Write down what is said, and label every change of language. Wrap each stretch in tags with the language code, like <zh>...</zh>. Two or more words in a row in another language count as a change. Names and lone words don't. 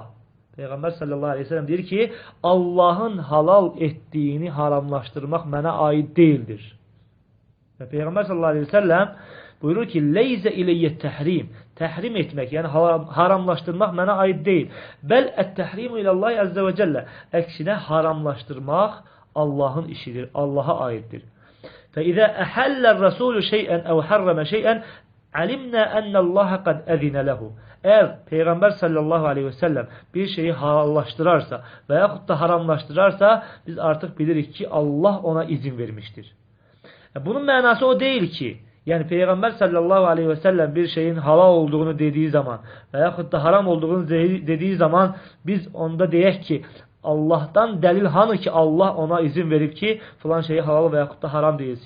<az>Peyğəmbər</az> <ar>صلى الله عليه وسلم</ar> <az>deyir ki, Allahın halal etdiyini haramlaşdırmaq mənə aid deyildir. Və Peyğəmbər</az> <ar>صلى الله عليه وسلم</ar> <az>buyurur ki,</az> <ar>ليس إليّ التحريم.</ar> <az>Təhrim etmək, yəni haramlaşdırmaq mənə aid deyil.</az> <ar>بل التحريم إلى الله عز وجل.</ar> <az>Əksinə haramlaşdırmaq Allahın işidir, Allaha aiddir.</az> <ar>فإذا أحل الرسول شيئا أو حرم شيئا علمنا أن الله قد أذن له.</ar> <az>Eğer Peyğəmbər</az> <ar>صلى الله عليه وسلم</ar> <az>bir şeyi halallaşdırarsa və yaxud da haramlaşdırarsa biz artıq bilirik ki Allah ona izin vermişdir. Bunun mənası o deyil ki, yəni Peyğəmbər</az> <ar>صلى الله عليه وسلم</ar> <az>bir şeyin halal olduğunu dediyi zaman və yaxud da haram olduğunu dediyi zaman biz onda deyək ki Allah'tan dəlil hanı ki Allah ona izin verib ki filan şeyi halal və yaxud da haram deyilsin.</az>